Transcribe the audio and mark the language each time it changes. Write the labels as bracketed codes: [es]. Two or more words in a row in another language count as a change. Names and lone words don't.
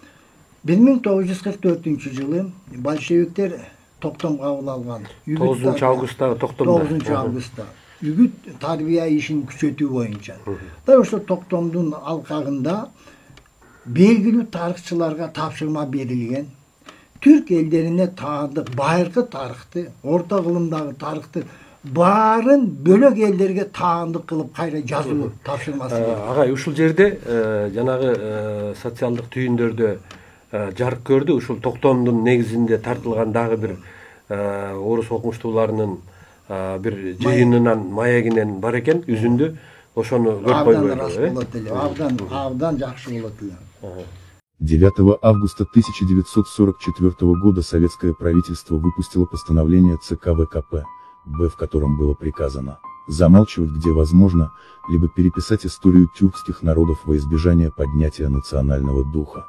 [ky] 1944-жылы большевиктер токтом кабыл алган. 9-августта токтомдо. 9-августта. Үгүт тарбия ишин күчөтүү боюнча. Да ошо токтомдун алкагында белгилүү тарыхчыларга тапшырма берилген. Türk ellerine taandык байыркы тарыхты, орто кылымдагы тарыхты баарын бөлөк элдерге таандык кылып кайра жазуу тапшырмасы. Агай, ушул жерде жанагы социалдык түйүндөрдө жарык көрдү. Ушул токтомдун негизинде тартылган дагы бир орус окумуштууларынын бир жыйынынан, маегинен бар экен, үзүндү. Ошону көрүп койбойбу. Абдан жакшы болот эле. [ru] 9 августа 1944 года советское правительство выпустило постановление ЦК ВКП, в котором было приказано замалчивать, где возможно, либо переписать историю тюркских народов во избежание поднятия национального духа.